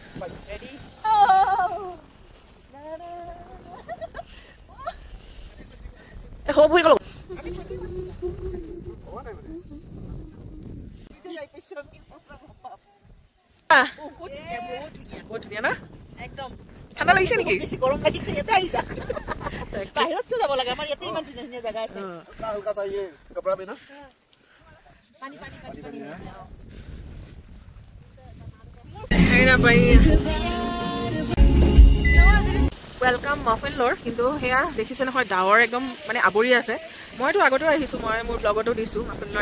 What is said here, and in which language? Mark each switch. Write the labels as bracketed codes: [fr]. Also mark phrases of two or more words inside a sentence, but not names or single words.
[as] হ'ব হৈ গ'ল বহুত ধুনীয়া না একদম ঠাণ্ডা লাগিছে নেকি গৰম লাগিছে ইয়াতে আহিছা বাহিৰত কিয় যাব লাগে আমাৰ ইয়াতে ইমান ধুনীয়া ধুনীয়া জাগা আছে [hi] हल्का सा ये कपड़ा भी ना पानी पानी पानी पानी [as] হেৰি নাপাই ৱেলকাম মফিনলৰ কিন্তু সেয়া দেখিছে নহয় ডাৱৰ একদম মানে আৱৰি আছে মইতো আগতেও আহিছোঁ মই মোৰ ব্লগতো দিছোঁ মফিনলৰ